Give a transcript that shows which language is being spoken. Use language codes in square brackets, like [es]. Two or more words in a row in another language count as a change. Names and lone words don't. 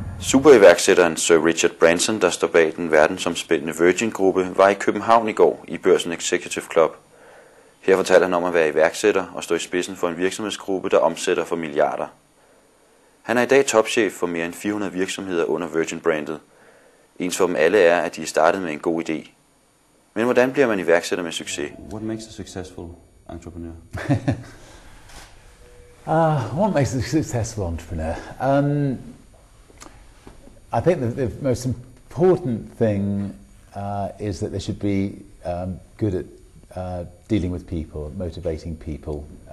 [da] Superiværksætteren Sir Richard Branson, der står bag den verdensomspændende Virgin-gruppe, var i København i går i Børsen Executive Club. Her fortalte han om at være iværksætter og stå i spidsen for en virksomhedsgruppe, der omsætter for milliarder. Han er i dag topchef for mere end 400 virksomheder under Virgin-brandet. Ens for dem alle er, at de er startet med en god idé. Men hvordan bliver man iværksætter med succes? [en] What makes a successful entrepreneur? What makes a successful entrepreneur? I think the most important thing is that they should be good at dealing with people, motivating people.